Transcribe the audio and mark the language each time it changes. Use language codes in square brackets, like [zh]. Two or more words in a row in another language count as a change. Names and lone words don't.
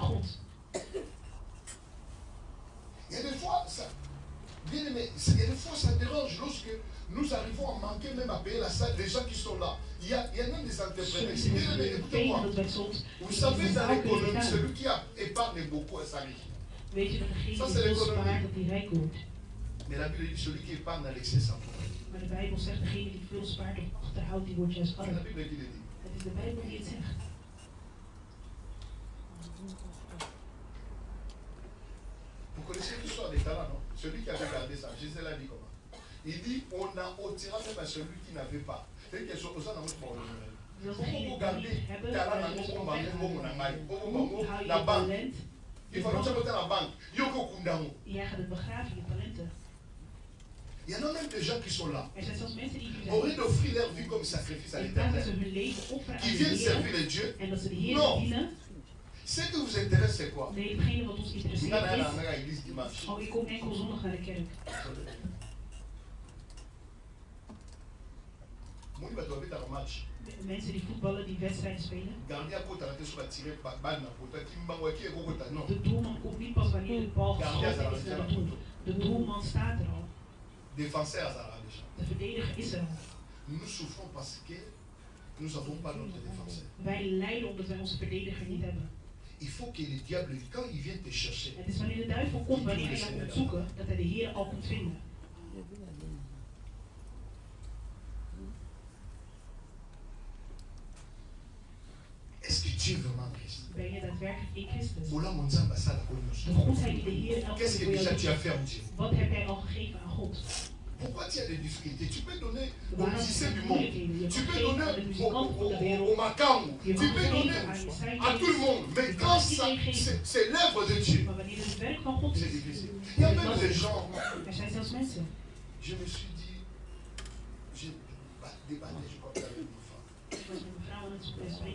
[fr] Il y a des fois, ça, bien aimé, il y a des fois ça dérange lorsque nous arrivons à manquer même à payer la salle des gens qui sont là. Il y a même des entrepreneurs. Écoutez-moi. Vous savez, dans l'économie, celui qui épargne beaucoup est riche. Ça, c'est l'économie. Mais la Bible dit celui qui épargne à l'excès s'en fout. [nl] Maar de Bijbel zegt, degene die veel spaart of achterhoudt, die wordt juist arm. [fr] La Bible qui le dit. [nl] Het is de Bijbel die het zegt. [fr] Vous connaissez l'histoire des talents, non? Celui qui avait gardé ça, Jésus l'a dit comment? Il dit, on en ôtera même à celui qui n'avait pas. C'est quelque chose, ça n'a pas de pour garder talent dans la banque. Il faut que tu mettes la banque. [nl] Jij gaat het begraven, je talenten. [fr] Il y en a même des gens qui sont là. [nl] Er zijn zelfs mensen die hier [fr] Au lieu d'offrir leur vie comme sacrifice à l'Éternel, qui viennent servir les dieux. Non. Ce qui vous intéresse, c'est quoi? [nl] Nee, hetgene wat ons interesseert is. [fr] Dimanche. [nl] Oh, ik kom enkel zondag naar de kerk. Mensen die voetballen, die wedstrijden spelen. De doelman komt niet pas wanneer de bal geschoten is naar het doel. De doelman staat er al. De verdediger is er al. Wij lijden omdat wij onze verdediger niet hebben. [fr] Il faut que le diable, quand il vient te chercher, [nl] het is wanneer de duivel komt, wanneer hij jou komt zoeken, dat hij de Heer al komt vinden. [fr] Est-ce que tu es vraiment Christ? [nl] Ben je daadwerkelijk in Christus? De goedheid die de Heer elke [fr] Qu'est-ce que déjà tu as fait en Dieu? [nl] Wat heb jij al gegeven aan God? [fr] Pourquoi tu as des difficultés? Tu peux donner aux musiciens du monde, tu peux donner aux Makamou, tu peux donner à tout le monde. Mais quand c'est l'œuvre de Dieu, c'est difficile. Il y a même des gens. Je me suis dit, j'ai débattu, je crois, avec une femme.